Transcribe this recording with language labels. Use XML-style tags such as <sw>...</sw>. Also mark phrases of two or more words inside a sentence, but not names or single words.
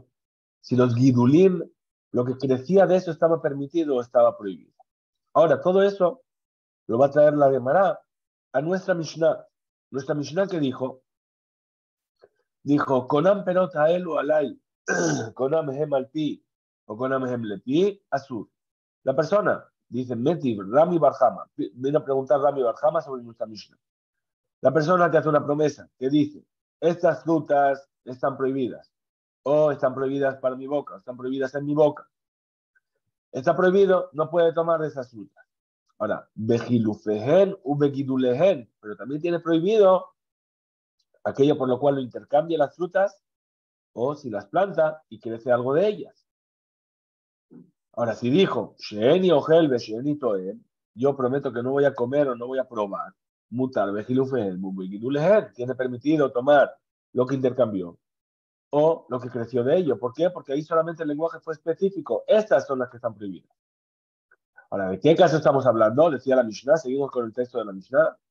<es>Si los gidulim, lo que crecía de eso estaba permitido o estaba prohibido. Ahora, todo eso lo va a traer la Gemara a nuestra Mishnah. Nuestra Mishnah que dijo,</es> <he>קונם פירות האלו עלי קונם הן על פי או קונם הן לפי אסור.</he> <es>La persona, dice Metiv, Rami Barjama, viene a preguntar Rami Barjama sobre nuestra Mishnah. La persona que hace una promesa, que dice, estas frutas están prohibidas, o están prohibidas para mi boca, o están prohibidas en mi boca. Está prohibido, no puede tomar de esas frutas. Ahora,</es> <he>בחילופיהן ובגידוליהן,</he> <es>pero también tiene prohibido aquello por lo cual lo intercambia las frutas, o si las planta y crece algo de ellas. Ahora, si dijo,</es> <he>שאני אוכל ושאני טועם,</he> <es>yo prometo que no voy a comer o no voy a probar,</es> <he>מותר בחילופיהן ובגידוליהן,</he> <es>tiene permitido tomar lo que intercambió o lo que creció de ello. ¿Por qué? Porque ahí solamente el lenguaje fue específico. Estas son las que están prohibidas. Ahora, ¿de qué caso estamos hablando? Decía la Mishnah, seguimos con el texto de la Mishnah.</es>